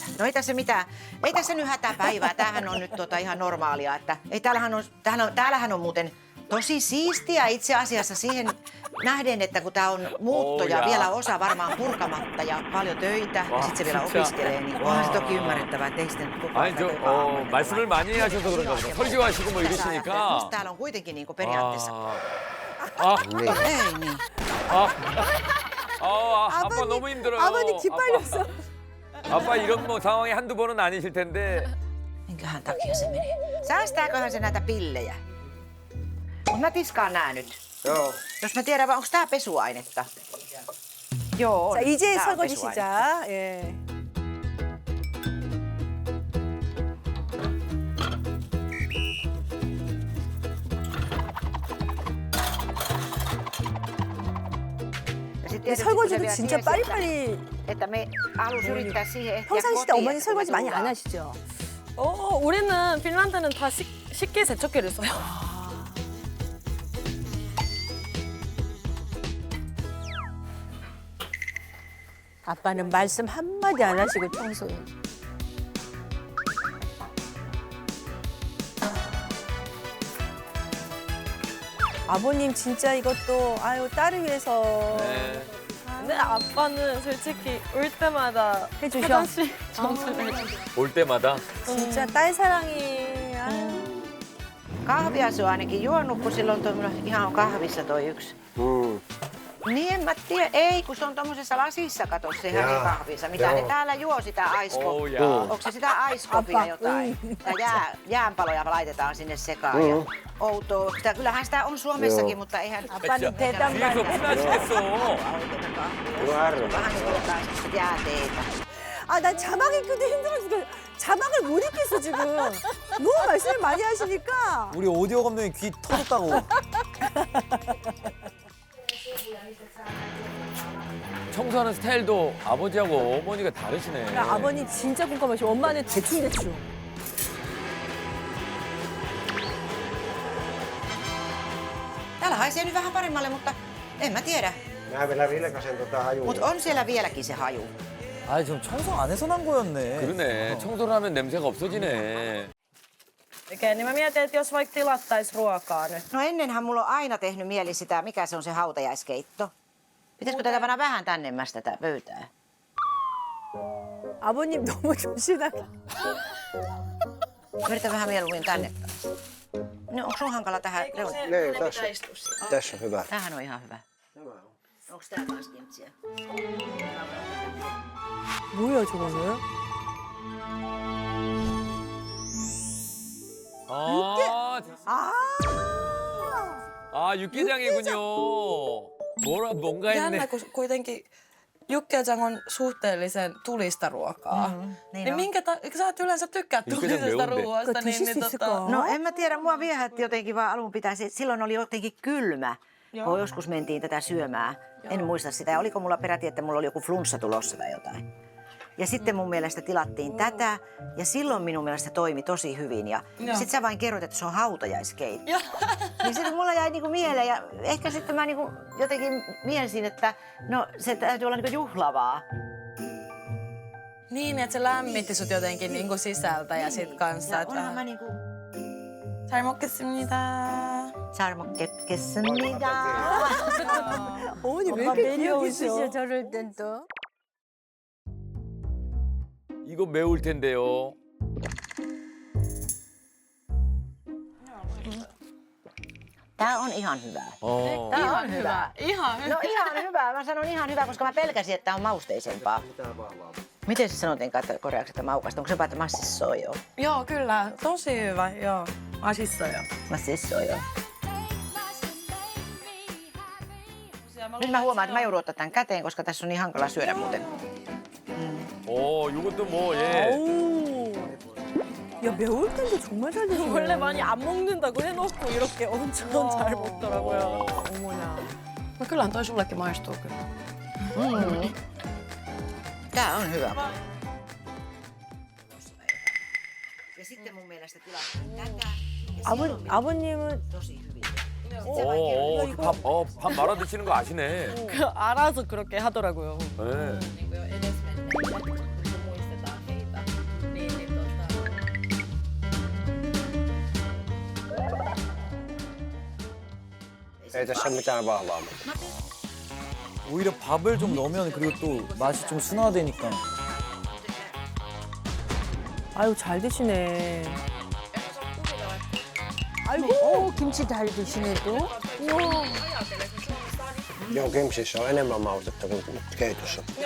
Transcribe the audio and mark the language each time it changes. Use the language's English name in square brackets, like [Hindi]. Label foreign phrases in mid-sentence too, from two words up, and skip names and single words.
[Finnish] No ei tässä mitään, ei tässä nyt hätäpäivää, tämähän on nyt ihan normaalia, että ei täällähän on muuten tosi siistiä itse asiassa siihen nähden, että kun tää on muutto ja jaa. vielä osa varmaan purkamatta ja paljon töitä ja sit se vielä [Korean] 진짜. [Finnish] opiskelee, niin onhan se toki ymmärrettävää, että ei sitten koko [Korean] 아니 저 말씀을 많이 하셔서 그런가 보다. 설교하시고 뭐 [Finnish] Musta [Korean] 이러시니까. [Finnish] täällä on kuitenkin niinku periaatteessa. Ei niin. [Korean] 아빠 너무 힘들어요. 아버님 기빨렸어. 아빠 이런 뭐 상황이 한두 번은 아니실 텐데. [Finnish] Minkähän takia se menee? Säästääköhän se näitä pillejä? Mut mä tiskaan nää nyt. Joo. Jos mä tiedän, onko tää pesuainetta? Joo, on. [Korean] 자, 이제 [Finnish] Tää on [Korean] 설거지 [Finnish] pesuainetta. [Korean] 시작. 예. [Finnish] Ja sit [Korean] 근데 [Finnish] tietysti, kun se [Korean] 설거지도 [Finnish] vielä [Korean] 진짜 [Finnish] tiesi, [Korean] 빨리빨리. [Finnish] että me alus yrittää siihen ehtiä [Korean] 평상시 때 [Finnish] kotiin, [Korean] 어머니 [Finnish] että [Korean] 설거지 [Finnish] me [Korean] 많이 안 [Finnish] tullaan. [Korean] 하시죠? 우리는 핀란드는 다 쉽게 세척기를 써요. 아빠는 말씀 한마디 안 하시고 청소해. 아버님 진짜 이것도 아유 딸을 위해서 네. 근데 아빠는 솔직히 올 때마다 해주셔. 화장실 청소를 해줘. 올 때마다 진짜 딸 사랑이. 아유. [Finnish] Kahvia se on ainakin juonut, kun silloin on ihan kahvissa toi yksi. Niin en mä tiedä, ei kun se on tommosessa lasissa, kato se hänen Jaa, kahvinsa. Mitä ne joo. täällä juo sitä Oh, aiskopia? jaa. Onko se sitä aiskopia jotain? Ja jäänpaloja laitetaan sinne sekaan. Ja outoa. Kyllähän sitä on Suomessakin, Joo. mutta eihän... [Korean] 아빠는 대단 뒤에서 말이야. 피나시겠어. [Finnish] No ärsytä. Vähän niin kuin jotain semmoista jääteitä. [Korean] 아, 난 자막 읽기도 힘들어 죽겠어. 자막을 못 읽겠어 지금. 너무 말씀을 많이 하시니까. 우리 오디오 감독님 귀 터졌다고. 청소하는 스타일도 아버지하고 어머니가 다르시네. 야, 아버님 진짜 꼼꼼하시. 엄마는 대충. [Finnish] Täällä haisee nyt vähän paremmalle, mutta en mä tiedä. Mä vielä vilkasen tota hajua. Mutta on siellä vieläkin se haju. [Korean] 아, 좀 청소 안 해서 난 거였네. 그러네. 청소를 하면 냄새가 없어지네. [Finnish] Okei, niin mä mietin, että jos vaikka tilattaisiin ruokaa nyt. No ennenhän mulla on aina tehnyt mieli sitä, mikä se on se hautajaiskeitto. Pitäisikö tätä panna vähän tännemmäs tätä pöytää? [Korean] 아버님 너무 조신하게. [Finnish] Yritän vähän mieluummin tänne. No onko sun hankala tähän? Niin, tässä on hyvä. Tämähän on ihan hyvä. Onko tää taas kimtsiä? [Korean] 뭐야 저거는? 아, 육개장이군요. 뭔가 했네. [Finnish] Jännä, kun kuitenkin Jukkejang on suhteellisen tulista ruokaa. Niin on. minkä sä oot yleensä tykkäät Jukkejang tulisesta [Korean] 매운데. [Finnish] ruoasta, [Korean] 그거 드실 수 있을까? [Finnish] No en mä tiedä, mua viehätti jotenkin vaan alun pitäen. Silloin oli jotenkin kylmä, kun joskus mentiin tätä syömään. En muista sitä. Ja oliko mulla peräti, että mulla oli joku flunssa tulossa tai jotain. Ja sitten mun mielestä tilattiin tätä, ja silloin minun mielestä toimi tosi hyvin. Ja sit sä vain kerroit, että se on hautajaiskeitto. Niin sitten mulla jäi niinku mieleen, ja ehkä sitten mä niinku jotenkin mielsin, että no se täytyy olla niinku juhlavaa. Niin, että se lämmitti sut jotenkin niinku sisältä ja sit kanssa. Ja onhan mä niinku... [Korean] 잘 먹겠습니다. 잘 먹겠습니다. 어머니 왜 엄마 이렇게 매력 있으셔 귀여우셔? 저럴 땐 또. 이거 매울 텐데요. [Finnish] Tää on ihan hyvä. [Korean] 어. [Finnish] Tää on hyvä. Ihan hyvä. No ihan hyvä. Mä sanon ihan hyvä, koska mä pelkäsin, että tää on mausteisempaa. Miten se sanotiinkaan että koreaksi, että maukasta? Onko se vaan, että massissojo? Joo, kyllä. Tosi hyvä. Joo. Asissoja. Massissojo. Nyt mä huomaan, että mä joudun ottaa tämän käteen, koska tässä on niin hankala syödä muuten. [Korean] 요것도 뭐 예. 어우. 야 매울 텐데 정말 잘 드시네. 원래 많이 안 먹는다고 해놓고 이렇게 엄청 잘 먹더라고요. 어머나. [Finnish] No kyllähän toi sullekin maistuu kyllä. Tää on hyvä. Ja sitten mun mielestä tilattiin tätä. [Korean] 아버님은 [Finnish] Tosi hyvin. [Korean] 밥 말아 드시는 거 아시네. 알아서 그렇게 하더라고요. 네. [Finnish] Ei tässä mitään vahvaa. [Korean] 오히려 밥을 좀 넣으면 그리고 또 맛이 좀 순화되니까. 아유 잘 드시네. 아이고 김치 잘 드시네 또. [Finnish] Joo, kimsissä on enemmän maustetta kuin keitossa.